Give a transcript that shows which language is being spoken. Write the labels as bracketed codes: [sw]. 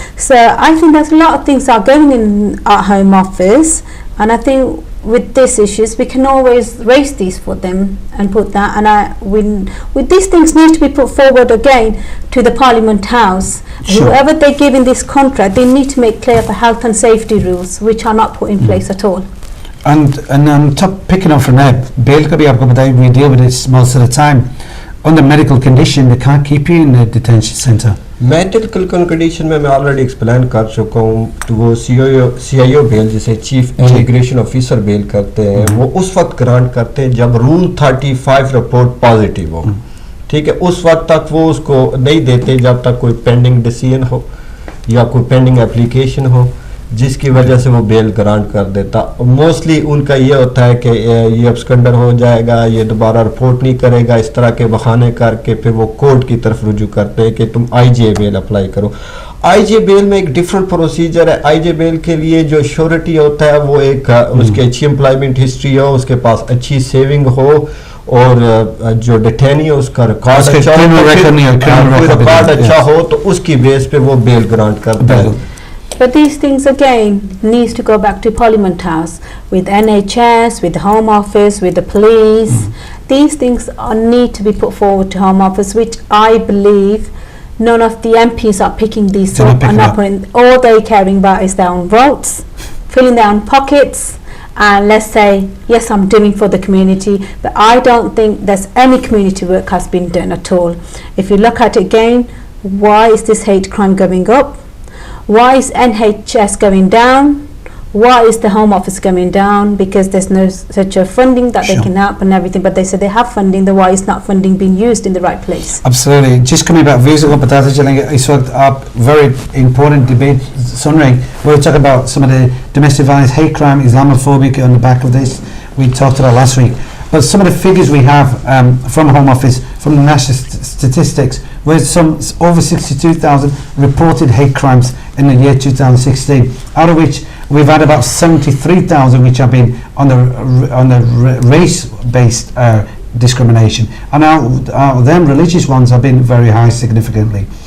[en] So I think there's a lot of things are going in our home office, and I think with these issues we can always raise these for them and put that, and with these things need to be put forward again to the Parliament House. Sure. Whoever they give in this contract, they need to make clear the health and safety rules which are not put in place at all. And on top, picking up from that, bail [hi] ka bhi aapko bataya, [en] we deal with this most of the time. Under medical condition, they can't keep you in the detention center. [hi] Medical condition में मैं already explain कर चुका हूँ। तो वो CIO bell, जिसे chief immigration officer bell करते हैं, वो उस वक्त ग्रांट करते हैं जब रूल 35 रिपोर्ट पॉजिटिव हो। ठीक है, उस वक्त तक वो उसको नहीं देते जब तक कोई पेंडिंग डिसीजन हो या कोई पेंडिंग एप्लीकेशन हो, जिसकी वजह से वो बेल ग्रांट कर देता। मोस्टली उनका ये होता है कि ये अब्सकंडर हो जाएगा, ये दोबारा रिपोर्ट नहीं करेगा, इस तरह के बहाने करके फिर वो कोर्ट की तरफ रुजू करते हैं कि तुम IJ बेल अप्लाई करो। IJ बेल में एक डिफरेंट प्रोसीजर है। IJ बेल के लिए जो श्योरिटी होता है वो एक उसकी अच्छी एम्प्लॉयमेंट हिस्ट्री हो, उसके पास अच्छी सेविंग हो, और जो डिटेनी है उसका रिकॉर्ड अच्छा हो, तो उसकी बेस पे वो बेल ग्रांट करता है। [en] But these things again needs to go back to Parliament House with NHS, with the Home Office, with the police. These things need to be put forward to Home Office, which I believe none of the MPs are picking these up and not putting. All they're caring about is their own votes, filling their own pockets, and let's say yes, I'm doing for the community, but I don't think there's any community work has been done at all. If you look at it again, why is this hate crime going up? Why is NHS going down? Why is the Home Office going down? Because there's no such a funding that they can help and everything, but they say they have funding, then why is not funding being used in the right place? Absolutely. Just coming back, views [hi] को बताते चलेंगे। इस वक्त आप [en] very important debate [hi] सुन रहे हैं। [en] We're talking about some of the domestic violence, hate crime, Islamophobic on the back of this. We talked about last week. But some of the figures we have from Home Office, from the national statistics, where some over 62,000 reported hate crimes in the year 2016, out of which we've had about 73,000 which have been on the race-based discrimination, and out of them religious ones have been very high significantly.